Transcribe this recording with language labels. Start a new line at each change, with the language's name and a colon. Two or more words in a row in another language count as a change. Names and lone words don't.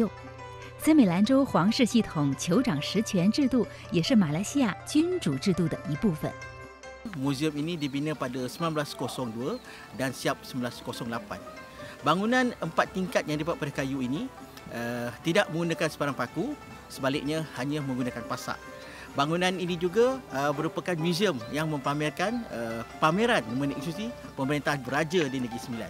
Chinese: 森美兰州皇室系统酋长实权制度也是马来西亚君主制度的一部分。
Malay: Museum ini dibina pada 1902 dan siap 1908. Bangunan 4 tingkat yang dibuat pada kayu ini tidak menggunakan sebarang paku, sebaliknya hanya menggunakan pasak. Bangunan ini juga merupakan museum yang mempamerkan pameran mengenai institusi pemerintahan beraja di Negeri Sembilan.